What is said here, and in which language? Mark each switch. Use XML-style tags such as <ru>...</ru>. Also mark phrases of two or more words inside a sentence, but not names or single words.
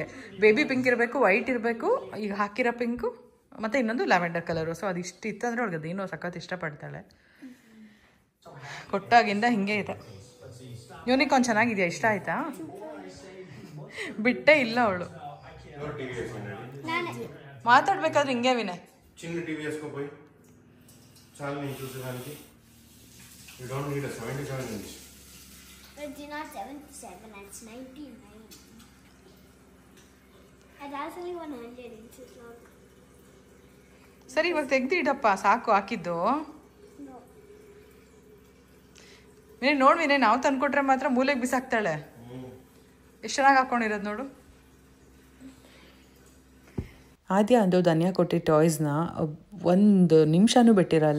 <en>baby pink</en> <kn>ಇರಬೇಕು, ವೈಟ್ ಇರಬೇಕು, ಈಗ ಹಾಕಿರೋ ಪಿಂಕು ಮತ್ತು ಇನ್ನೊಂದು</kn> <en>lavender colour.</en> <kn>ಸೊ ಅದು ಇಷ್ಟು ಇತ್ತಂದರೆ ಅವಳಿಗೆ ಅದೇನೋ ಸಖತ್ ಇಷ್ಟಪಡ್ತಾಳೆ. ಕೊಟ್ಟಾಗಿಂದ ಹಿಂಗೆ ಇದೆ. ಯೂನಿಕಾರ್ನ್ ಚೆನ್ನಾಗಿದೆಯಾ? ಇಷ್ಟ ಆಯ್ತಾ? ಬಿಟ್ಟೇ ಇಲ್ಲ ಅವಳು. ಮಾತಾಡ್ಬೇಕಾದ್ರೆ ಹಿಂಗೆ ವಿನಯ್.</kn> <te>చిన్న టీవీ వేసుకోపోయి చాలు నేను చూసేదానికి.</te> <en>You don't need a 77 inch. It's not 77, it's 99. That's only 100 inches long.</en> <kn>ಸರಿ ಇವಾಗ ತೆಗ್ದಿಡಪ್ಪ, ಸಾಕು ಹಾಕಿದ್ದು.</kn> <en>No.</en> <kn>ನೀನು ನೋಡ್ವಿನೇ, ನಾವು ತಂದ್ಕೊಟ್ರೆ ಮಾತ್ರ ಮೂಲೆಗೆ ಬಿಸಾಕ್ತಾಳೆ. ಎಷ್ಟು ಚೆನ್ನಾಗಿ ಹಾಕೊಂಡಿರೋದು ನೋಡು. ಆದ್ಯ ಅಂದು ಧನ್ಯ ಕೊಟ್ಟಿದ್ದ ಟಾಯ್ಸ್ನ ಒಂದು ನಿಮಿಷನೂ ಬಿಟ್ಟಿರಲ್ಲ.</kn>